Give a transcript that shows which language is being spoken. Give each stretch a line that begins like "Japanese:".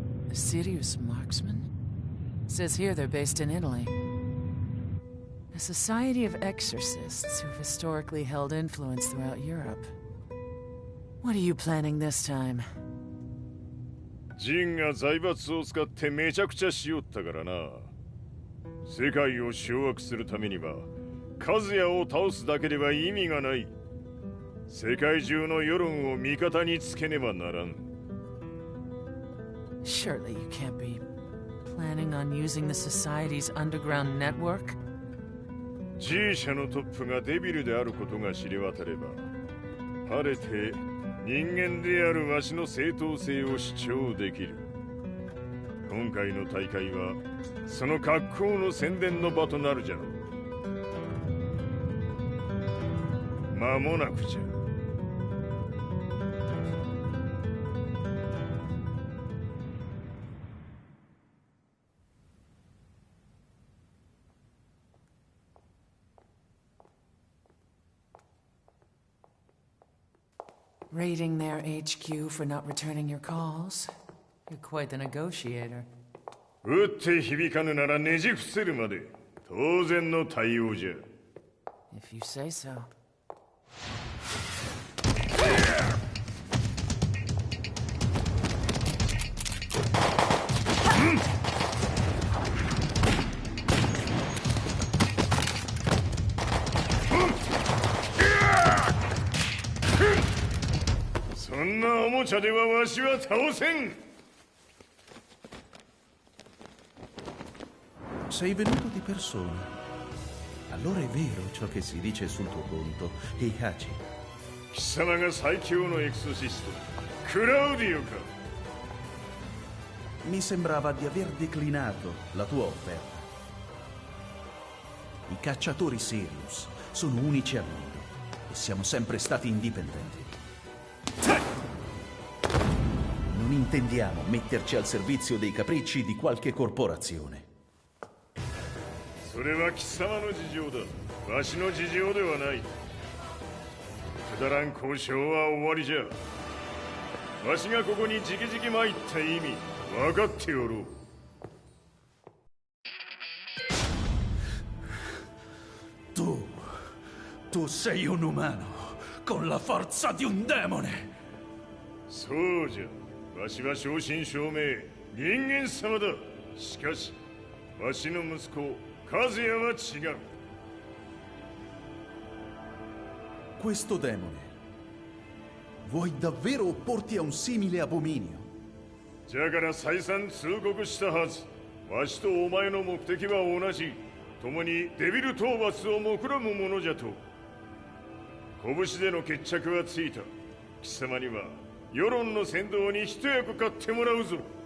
English: A serious marksman? Says here they're based in Italy. A society of exorcists who've historically held influence throughout Europe. What are you planning this time?
Japanese: ジンが財閥を使ってめちゃくちゃしよったからな。世界を掌握するためにはカズヤを倒すだけでは意味がない。世界中の世論を味方につけねばならん。
English: Surely you can't be planning on using the society's underground network?
Japanese: G 社のトップがデビルであることが知れ渡れば、晴れて人間であるわしの正当性を主張できる。今回の大会はその格好の宣伝の場となるじゃろう。間もなくじゃ。
English: Raiding their HQ for not returning your calls? You're quite the negotiator.
Japanese: 撃って響かぬならねじ伏せるまで当然の対応じゃ。
English: If you say so.
Japanese: そんなおもちゃではわしは倒せん。
Italian: Sei venuto di persona. Allora è vero ciò che si dice sul tuo conto, Heihachi.
Japanese: 貴様が最強のエクソシスト、クラウディオか。
Italian: Mi sembrava di aver declinato la tua offerta. I cacciatori Sirius sono unici al mondo e siamo sempre stati indipendenti. Non intendiamo metterci al servizio dei capricci di qualche corporazione.
Japanese: それは貴様の事情だ。わしの事情ではない。くだらん交渉は終わりじゃ。わしがここに直々参った意味分かっておろう。
Italian: Tu sei un umano con la forza di un demone.
Japanese: そうじゃ。わしは正真正銘人間様だ。しかしわしの息子カズヤは違う。
Italian: Questo demone, vuoi davvero opporti a un simile abominio?
Japanese: じゃから再三通告したはず。わしとお前の目的は同じ。共にデビル討伐を目論むものじゃと。拳での決着はついた。貴様には世論の先導に一役買ってもらうぞ。